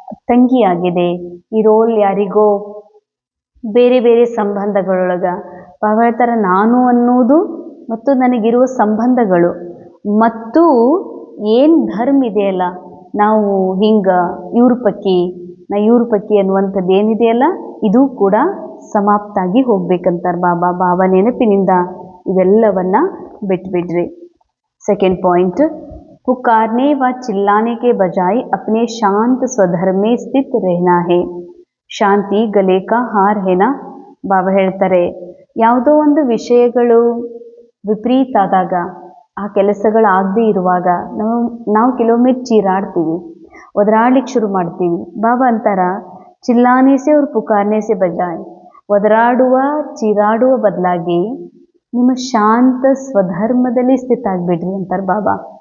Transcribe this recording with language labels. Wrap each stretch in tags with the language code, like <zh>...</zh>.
<kn>ತಂಗಿ ಆಗಿದೆ, ಈ ರೋಲ್ ಯಾರಿಗೋ ಬೇರೆ ಬೇರೆ ಸಂಬಂಧಗಳೊಳಗೆ ಬಾಬಾ ಹೇಳ್ತಾರೆ ನಾನು ಅನ್ನೋದು ಮತ್ತು ನನಗಿರುವ ಸಂಬಂಧಗಳು ಮತ್ತು ಏನು ಧರ್ಮ ಇದೆಯಲ್ಲ, ನಾವು ಹಿಂಗೆ ಇವ್ರ ಪಕ್ಕಿ ಅನ್ನುವಂಥದ್ದು ಏನಿದೆಯಲ್ಲ ಇದು ಕೂಡ ಸಮಾಪ್ತ ಆಗಿ ಹೋಗ್ಬೇಕಂತಾರೆ ಬಾಬಾ ನೆನಪಿನಿಂದ ಇವೆಲ್ಲವನ್ನ ಬಿಟ್ಬಿಡ್ರಿ.</kn> <hi>सेकेंड पॉइंट, पुकारने व चिल्लाने के बजाय अपने शांत स्वधर्म में स्थित रहना है. ಶಾಂತಿ ಗಲೆ ಕಾ ಹಾರ್ ಹೇನಾ.</hi> <kn>ಬಾಬಾ ಹೇಳ್ತಾರೆ ಯಾವುದೋ ಒಂದು ವಿಷಯಗಳು ವಿಪರೀತ ಆದಾಗ, ಆ ಕೆಲಸಗಳಾಗದೇ ಇರುವಾಗ ನಾವು ಕೆಲವೊಮ್ಮೆ ಚೀರಾಡ್ತೀವಿ, ಒದರಾಡ್ಲಿಕ್ಕೆ ಶುರು ಮಾಡ್ತೀವಿ. ಬಾಬಾ ಅಂತಾರ</kn> <hi>ಚಿಲ್ಲಾನೆ ಸೆ ಅವ್ರ ಪುಕಾರ್ನೆ ಸೆ ಬಜಾಯ್,</hi> <kn>ಒದರಾಡುವ ಚೀರಾಡುವ ಬದಲಾಗಿ ನಿಮ್ಮ ಶಾಂತ ಸ್ವಧರ್ಮದಲ್ಲಿ ಸ್ಥಿತ ಆಗಿಬಿಡ್ರಿ ಅಂತಾರೆ ಬಾಬಾ.</kn>